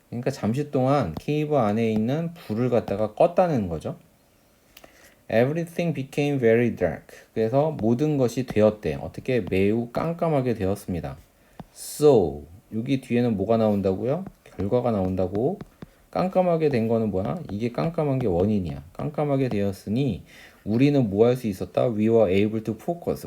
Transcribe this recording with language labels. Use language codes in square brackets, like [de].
[ko] 그러니까 잠시 동안 케이브 안에 있는 불을 갖다가 껐다는 거죠. [en] Everything became very dark. [ko] 그래서 모든 것이 되었대. 어떻게? 매우 깜깜하게 되었습니다. So, 여기 뒤에는 뭐가 나온다고요? 결과가 나온다고. 깜깜하게 된 거는 뭐야? 이게 깜깜한 게 원인이야. 깜깜하게 되었으니 우리는 뭐 할 수 있었다? [en] We were able to focus.